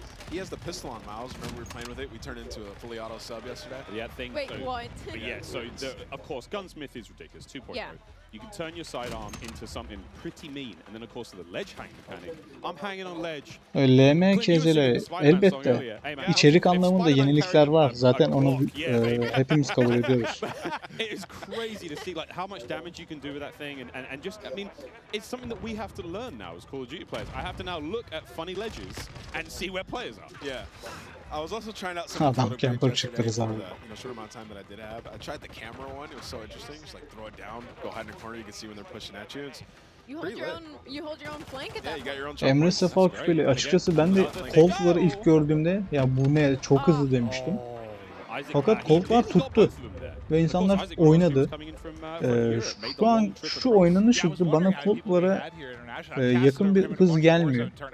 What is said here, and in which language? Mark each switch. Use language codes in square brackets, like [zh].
[en] He has the pistol on, Miles. Remember we were playing with it? We turned into a fully auto sub yesterday. Yeah, thing. Wait, what? But yeah, so of course, Gunsmith is ridiculous. 2.0. Yeah. You can turn your sidearm into something pretty mean, and then of course the ledge hang mechanic. I'm hanging on ledge. [tr] LM kezeli elbette içerik anlamında yenilikler var. Zaten onu hepimiz kabul ediyoruz. [en] It is crazy to see like how much damage you can do with that thing, and just I mean, it's something that we have to learn now as Call of Duty players. I have to now look at funny ledges and see where players are. Yeah. I was also trying out some [tr] Adam camper çıktı [en] short amount of time that I did have. I tried the camera one. It was so interesting. Just like throw it down, go hide in the corner. You can see when they're pushing at you. You hold your own flank at that point. [tr] Emre Sefa Küpeli açıkçası ben de Colt'ları ilk gördüğümde ya bu ne çok hızlı demiştim. Fakat Colt'lar tuttu ve insanlar oynadı. Şu an şu oynanış hızı bana Colt'lara yakın bir hız gelmiyor.